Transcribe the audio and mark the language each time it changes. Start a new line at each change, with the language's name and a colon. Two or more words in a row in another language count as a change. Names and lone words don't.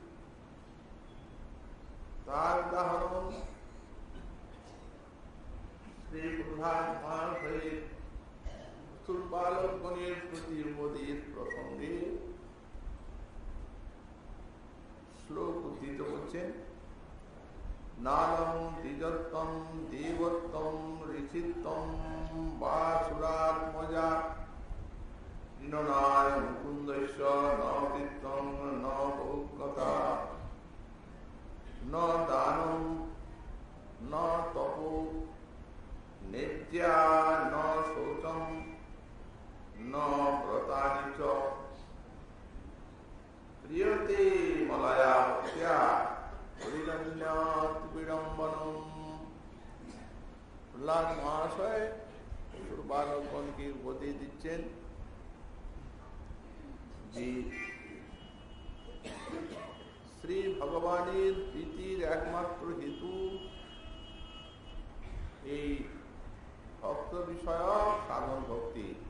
Bangla: তার উদাহরণ শ্রী প্রধান হয়ে বালকগণের প্রতি উপদেশ প্রসঙ্গে শ্লোক উদ্ধৃত করছেন।
Sanskrit: নালম দ্বিজত্তম দেবত্তম ঋষিত্তম বাসুরাত্মজা ননায় মুকুন্দস্য ন কীর্তন ন বহুকথা ন দানম ন তপো নিত্যা ন শৌচম ন ব্রতানি চ প্রিয়তে মলয়া ভক্ত্যা হরিরণ্যাৎ বিড়ম্বনম।
Bangla: প্রহ্লাদ মহাশয় বালকগণকে উপদেশ দিচ্ছেন যে শ্রী ভগবানের প্রীতির একমাত্র হেতু এই ভক্ত বিষয়ক সাধন ভক্তি।